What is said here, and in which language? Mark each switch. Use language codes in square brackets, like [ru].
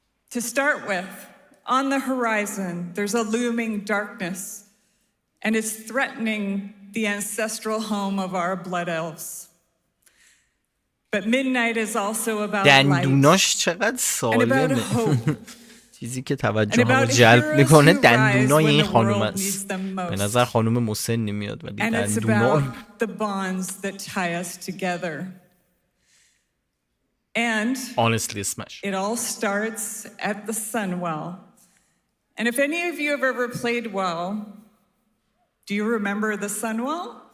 [en] To start with, on the horizon, there's a looming darkness, and it's threatening the ancestral home of our blood elves. But midnight is also about light and about hope. [fa] چیزی که توجهمو جلب میکنه دندونای این خانوم است. به نظر خانوم مسنی میاد ولی دندونا. [en] The bonds that tie us together. And honestly smash. It all starts at the Sunwell. And if any of you have ever played WoW, do you remember the Sunwell?